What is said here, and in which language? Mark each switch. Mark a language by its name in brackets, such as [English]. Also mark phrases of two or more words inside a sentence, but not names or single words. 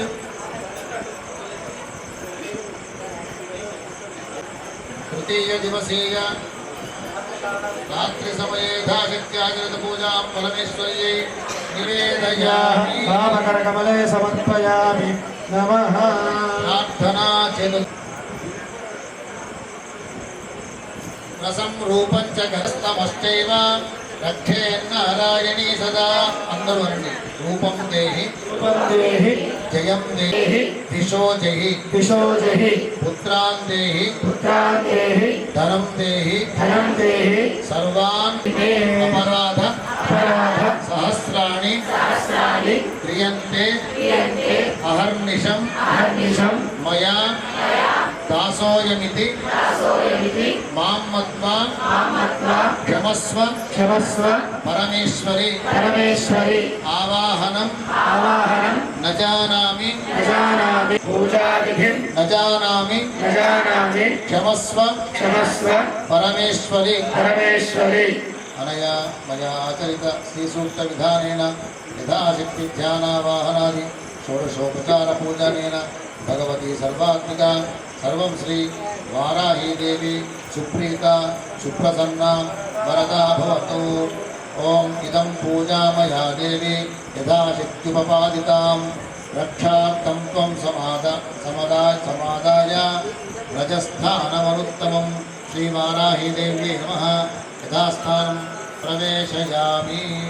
[Sanskrit] तृतीयदिवसीय रात्रिसमये यथाशक्त्याचरितपूजां परमेश्वर्यै निवेदयामि वामकरकमले समर्पयामि नमः प्रार्थना चेतु रसं रूपं च गस्तमश्चैव रक्षेन्नारायणी सदा [Telugu] అందరూ అనండి [Sanskrit] రూపం దేహి रूपं देहि జయం దేహి దిశో జహి दिशो जहि పుత్రాన్ దేహి पुत्रान् देहि ధనం దేహి धनं देहि సర్వాన్ అపరాధ अपराध సహస్రాణి सहस्राणि క్రియంతే क्रियन्ते అహర్నిశం अहर्निशं మయా దాసోయమితి మాం మత్వా క్షమస్వ क्षमस्व పరమేశ్వరి परमेश्वरि ఆవాహనం आवाहनं న జానామి न जानामि पूजाविधिं న జానామి न जानामि క్షమస్వ क्षमस्व పరమేశ్వరి परमेश्वरि అనయా మయా ఆచరిత శ్రీసూక్త విధానేన యథాశక్తి ధ్యానావాహనాది షోడశోపచార పూజనేన భగవతి సర్వాత్మిక సర్వం శ్రీ వారాహీదేవి సుప్రీత సుప్రసన్న వరదా భవతు ఓం ఇదం పూజామయా దేవి యథాశక్త్యుపపాదితాం రక్షార్థం త్వం సమాదాయ రజస్థానమనుత్తమం శ్రీవారాహీదేవ్యై నమః యథాస్థానం ప్రవేశయామి